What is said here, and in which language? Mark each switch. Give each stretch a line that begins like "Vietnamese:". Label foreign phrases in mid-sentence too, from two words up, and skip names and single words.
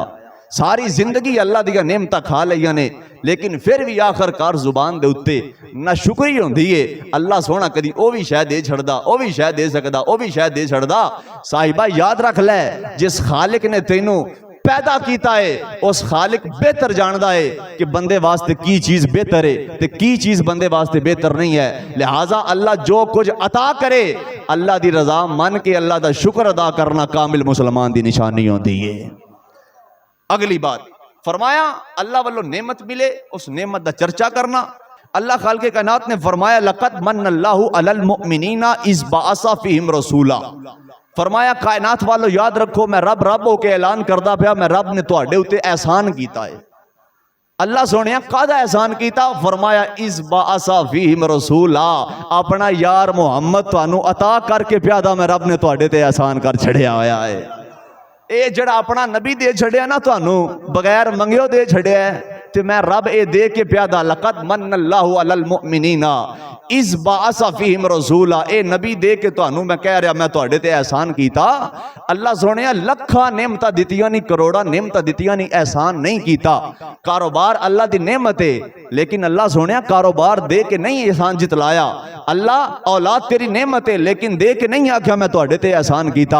Punjabi: ساری زندگی اللہ دیاں نعمتاں کھا لئیاں نے، لیکن فیر بھی آخرکار زبان دے اتے ناشکری ہوندی ہے. اللہ سوہݨا کدی او بھی شاید دے چھڈدا، او بھی شاید دے سکدا، او بھی شاید دے چھڈدا. صاحبا یاد رکھ لے، جس خالق نے تینوں پیدا کیتا ہے اس خالق بہتر جاندا ہے کہ بندے واسطے کی چیز بہتر ہے تے کی چیز بندے واسطے بہتر نہیں ہے. لہٰذا اللہ جو کجھ عطا کرے اللہ دی رضا من کے اللہ دا شکر ادا کرنا کامل مسلمان دی نشانی ہوندی ہے. اگلی بات فرمایا اللہ والوں نعمت ملے اس نعمت دا چرچا کرنا. اللہ خالقِ کائنات نے فرمایا
Arabic: لقد من الله على المؤمنين إذ بعث فيهم رسولا.
Punjabi: فرمایا کائنات والو یاد رکھو میں رب رب ہو کے اعلان کردا پیا، میں رب نے تہاڈے اتے احسان کیتا ہے. اللہ سوہݨیا کاہدا احسان کیتا؟ فرمایا
Arabic: إذ بعث فيهم رسولا,
Punjabi: اپنا یار محمد تہانوں عطا کر کے پیا دا میں رب نے تہاڈے تے احسان کر چھڈیا ہویا ہے. ایہ جیہڑا اپنا نبی دے چھڈیا نا تہانوں بغیر منگیوں دے چھڈیا ہے، تے میں رب ایہ دے کے پیا دا
Arabic: لقد من الله على المؤمنين إذ بعث فيهم رسولا,
Punjabi: اے نبی دے کے تہانوں میں کہہ رہیا میں تہاڈے تے احسان کیتا. اللہ سوہݨیا لکھاں نعمتاں دتیاں نہیں، کروڑاں نعمتاں دتیاں نہیں، احسان نہیں کیتا. کاروبار اللہ دی نعمت ہے، لیکن اللہ سوہݨیا کاروبار دے کے نہیں احسان جتلایا. اللہ اولاد تیری نعمت ہے، لیکن دے کے نہیں آکھیا میں تہاڈے تے احسان کیتا.